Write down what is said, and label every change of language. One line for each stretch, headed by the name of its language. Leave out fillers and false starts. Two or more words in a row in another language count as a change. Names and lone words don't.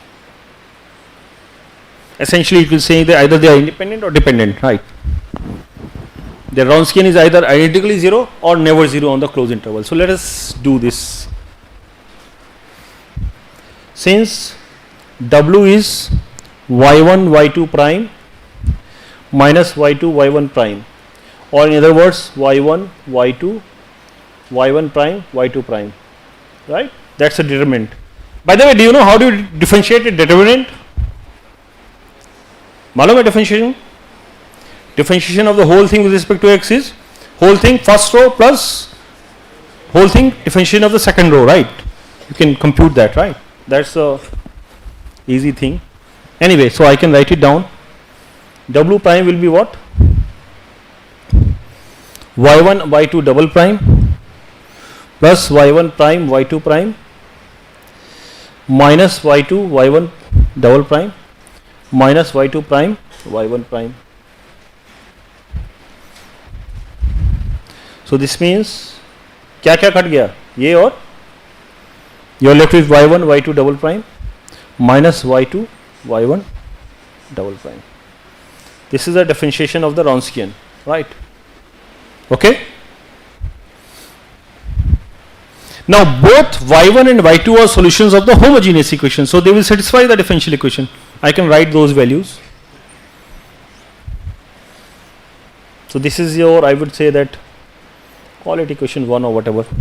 English: Essentially it will say that either they are independent or dependent, right? The Wronskian is either identically 0 or never 0 on the closed interval. So let us do this. Since W is y1 y2 prime minus y2 y1 prime, or in other words y1 y2 y1 prime y2 prime, right? That's a determinant. By the way, do you know how do you differentiate a determinant?
Hindi: मालूम है differentiation?
English: Differentiation of the whole thing with respect to x is whole thing first row plus whole thing differentiation of the second row, right? You can compute that, right? That's a easy thing. Anyway, so I can write it down. W prime will be what? y1 y2 double prime plus y1 prime y2 prime minus y2 y1 double prime minus y2 prime y1 prime. So this means
Hindi: क्या क्या कट गया, ये और
English: you are left with y1 y2 double prime minus y2 y1 double prime. This is a differentiation of the Wronskian, right? Okay. Now both y1 and y2 are solutions of the homogeneous equation, so they will satisfy the differential equation. I can write those values. So this is your, I would say that, call it equation 1 or whatever.